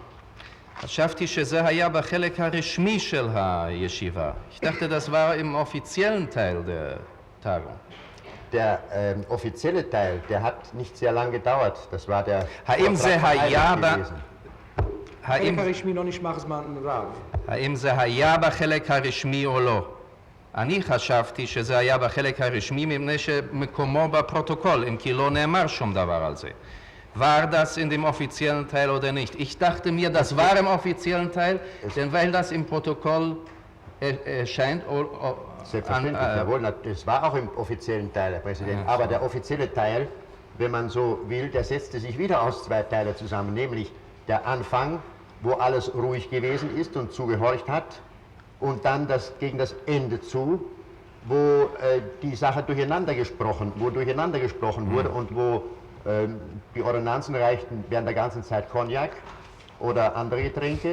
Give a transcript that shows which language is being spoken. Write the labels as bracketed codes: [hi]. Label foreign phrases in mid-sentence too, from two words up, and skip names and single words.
[he] חשבתי שזה היה בחלק הרשמי של הישיבה. [de] Ich dachte, das war im offiziellen Teil der Tagung. Der offizielle Teil, der hat nicht sehr lange gedauert. Das war der [he] האם זה היה [de] gewesen. [he] החלק הרשמי לא נשמע זמן רב. האם זה היה בחלק הרשמי או לא? אני חשבתי שזה היה בחלק הרשמי מפני שמקומו בפרוטוקול, אם כי לא נאמר שום דבר על זה. [de] War das in dem offiziellen Teil oder nicht? Ich dachte mir, das war im offiziellen Teil, denn weil das im Protokoll erscheint. Selbstverständlich, jawohl, das war auch im offiziellen Teil, Herr Präsident. Ja, aber so. der offizielle Teil, wenn man so will, der setzte sich wieder aus zwei Teilen zusammen, nämlich der Anfang, wo alles ruhig gewesen ist und zugehorcht hat, und dann gegen das Ende zu, wo die Sache durcheinander gesprochen wurde und wo die Ordonnanzen reichten während der ganzen Zeit Cognac oder andere Getränke.